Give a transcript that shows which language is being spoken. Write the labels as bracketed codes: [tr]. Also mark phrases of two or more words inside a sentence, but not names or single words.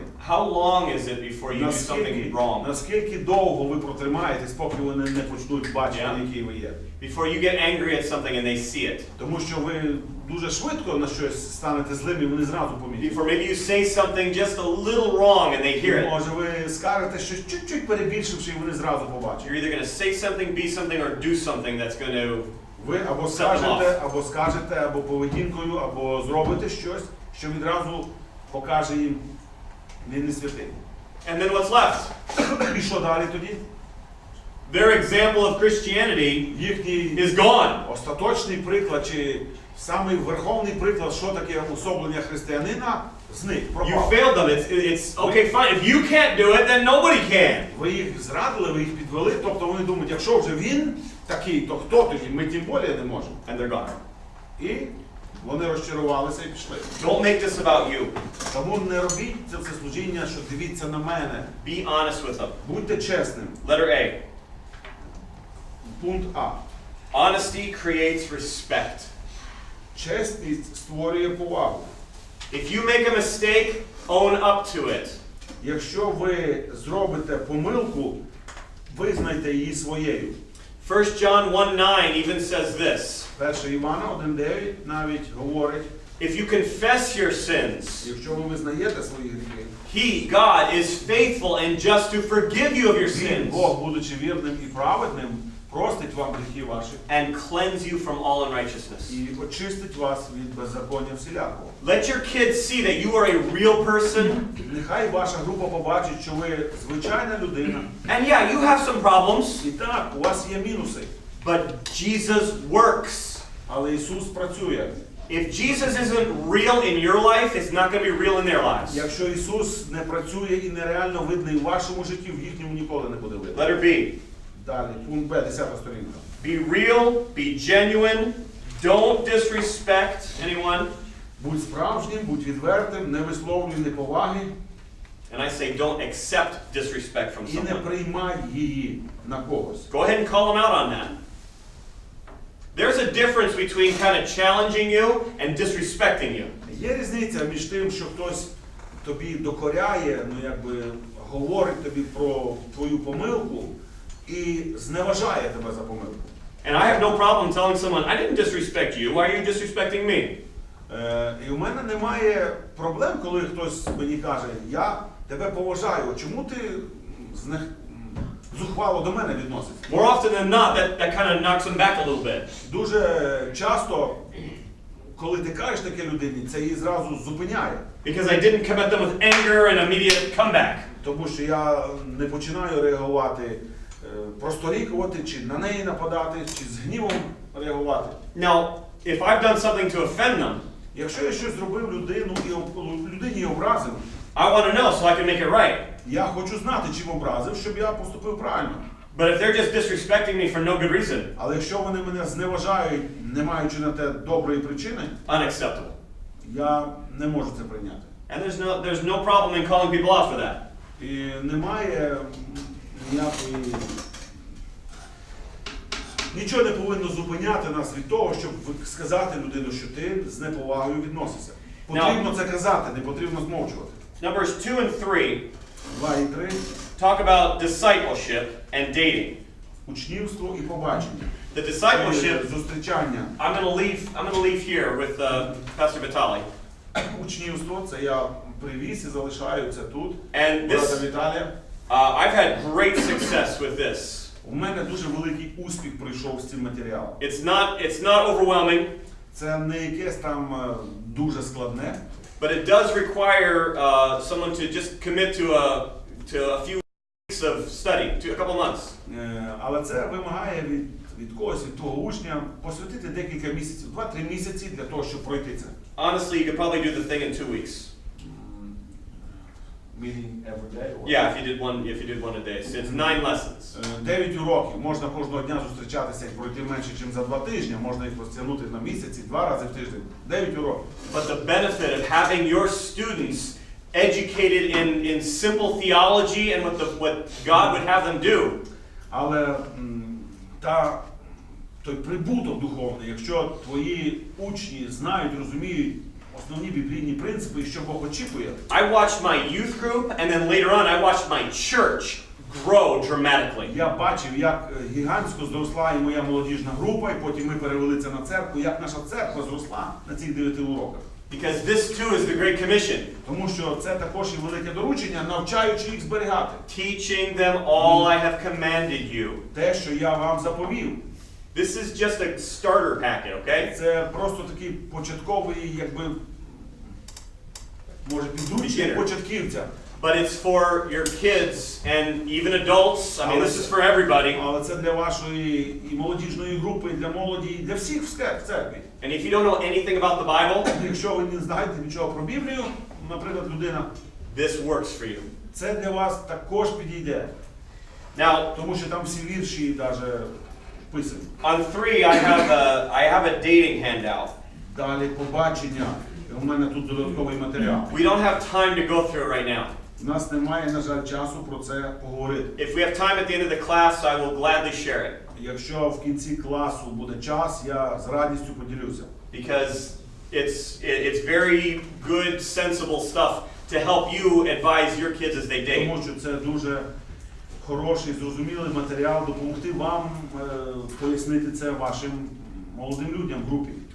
[en] how long is it before you do something wrong? [uk] наскільки довго ви протримаєтесь, поки вони не почнуть бачити, який ви є? [en] Before you get angry at something and they see it. [uk] Тому що ви дуже швидко на щось станете злим і вони зразу помітять. [en] Before maybe you say something just a little wrong and they hear it. [uk] Може ви скажете щось чуть-чуть перебільшивши і вони зразу побачать. [en] You're either going to say something, be something, or do something that's going to... [uk] Ви або скажете, або поведінкою, або зробите щось, що відразу покаже їм не святий. [en] And then what's left? [uk] І що далі тоді? [en] Their example of Christianity [uk] Їхній [en] is gone. [uk] остаточний приклад, чи самий верховний приклад, що таке особлення християнина, зник, [en] You [uk] пропав. [en] failed them. It's okay, fine. If you can't do it, then nobody can. [uk] Ви їх зрадили, ви їх підвели, тобто вони думають, якщо вже він такий, то хто тоді? Ми тим більше не можемо. [en] And they're gone. [uk] І вони розчарувалися і пішли. [en] Don't make this about you. [uk] Тому не робіть це служіння, що дивіться на мене. [en] Be honest with them. [uk] Будьте чесним. [en] Letter A. [uk] Пункт А. [en] Honesty creates respect. [uk] Чесність створює повагу. [en] If you make a mistake, own up to it. [uk] Якщо ви зробите помилку, визнайте її своєю. [en] 1 John 1:9 even says this. [uk] 1 Івана 1:9 навіть говорить, [en] If you confess your sins, [uk] якщо ви визнаєте свої гріхи, [en] He, God, is faithful and just to forgive you of your [uk] Він, [en] sins [uk] Бог, будучи вірним і праведним, простить вам гріхи ваші [en] and cleanse you from all unrighteousness. [uk] і очистить вас від беззаконня всілякого. [en] Let your kids see that you are a real person. [uk] Нехай ваша група побачить, що ви звичайна людина. [en] And yeah, you have some problems, [uk] І так, у вас є мінуси, [en] but Jesus works. [uk] але Ісус працює. [en] If Jesus isn't real in your life, it's not going to be real in their lives. [uk] Якщо Ісус не працює і нереально видний в вашому житті, в їхньому ніколи не буде видно. [en] Letter B. [uk] Далі, пункт Б, 10 сторінка. [en] Be real, be genuine, don't disrespect anyone. [uk] Будь справжнім, будь відвертим, не висловлюй неповаги [en] And I say don't accept disrespect from [uk] і не [en] someone. [uk] приймай її на когось. [en] Go ahead and call them out on that. There's a difference between kind of challenging you and disrespecting you. [uk] Є різниця між тим, що хтось тобі докоряє, говорить тобі про твою помилку і зневажає тебе за помилку. [en] And I have no problem telling someone, I didn't disrespect you, why are you disrespecting me? [uk] І у мене немає проблем, коли хтось мені каже, я тебе поважаю, чому ти зухвало до мене відноситься? [en] More often than not, that kind of knocks them back a little bit. [uk] Дуже часто, коли ти кажеш таке людині, це її зразу зупиняє. [en] Because I didn't come at them with anger and immediate comeback. [uk] Тому що я не починаю реагувати, просторікувати, чи на неї нападати, чи з гнівом реагувати. [en] Now, if I've done something to offend them, [uk] Якщо я щось зробив людині і образив, [en] I want to know so I can make it right. [uk] я хочу знати, чим образив, щоб я поступив правильно. [en] But if they're just disrespecting me for no good reason, [uk] Але якщо вони мене зневажають, не маючи на те доброї причини, [en] unacceptable. [uk] я не можу це прийняти. And there's no problem in calling people out for that. І немає ніякої... Нічого не повинно зупиняти нас від того, щоб сказати людину, що ти з неповагою відносишся. Потрібно це казати, не потрібно змовчувати. [en] Numbers 2 and 3 [uk] 2 і 3. [en] talk about discipleship and dating. [uk] Учнівство і побачення. [en] The discipleship, [uk] Зустрічання. [en] I'm going to leave here with Pastor Vitali. [uk] Учнівство, це я привіз і залишаю це тут. [en] And [uk] Брата [en] this, [uk] Віталія. [en] I've had great success with this. [uk] У мене дуже великий успіх пройшов з цим матеріалом. [en] It's not overwhelming, [uk] Це не якесь там дуже складне, [en] but it does require someone to just commit to a few weeks of study, to a couple months. [uk] Але це вимагає від когось, від того учня, посвятити декілька місяців, 2-3 місяці для того, щоб пройти це. [en] Honestly, you could probably do the thing in 2 weeks. Meeting every day? Yeah, if you did one a day. So it's 9 lessons. [uk] 9 уроків. Можна кожного дня зустрічатися і пройти менше, ніж за 2 тижні. Можна їх розтягнути на місяці, 2 рази в тиждень. 9 уроків. [en] But the benefit of having your students educated in simple theology and what God would have them do. [uk] Але той прибуток духовний, якщо твої учні знають, розуміють основні біблійні принципи і що Бог очікує. [en] I watched my youth group and then later on I watched my church grow dramatically. [uk] Я бачив, як гігантсько зросла і моя молодіжна група, і потім ми перевели це на церкву, як наша церква зросла на цих 9 уроках. [en] Because this too is the Great Commission. [uk] Тому що це також і велике доручення, навчаючи їх зберігати. [en] Teaching them all I have commanded you. [uk] Те, що я вам заповів. [en] This is just a starter packet, okay? [uk] Це просто такий початковий, якби, може, підручник початківця. [en] But it's for your kids and even adults. I mean, this is for everybody. [uk] Але це для вашої і молодіжної групи, і для молоді, і для всіх в церкві. [en] And if you don't know anything about the Bible, [uk] Якщо ви не знаєте нічого про Біблію, наприклад, людина, [en] this works for you. [uk] це для вас також підійде. [en] Now, [uk] Тому що там всі вірші навіть вписані. [en] on 3, I have a dating handout. [uk] Далі побачення. У мене тут додатковий матеріал. [en] We don't have time to go through it right now. [uk] У нас немає, на жаль, часу про це поговорити. [en] If we have time at the end of the class, I will gladly share it. [uk] Якщо в кінці класу буде час, я з радістю поділюся. [en] Because it's very good, sensible stuff to help you advise your kids as they date. [uk] Тому що це дуже хороший, зрозумілий матеріал, допомогти вам пояснити це вашим молодим людям в групі.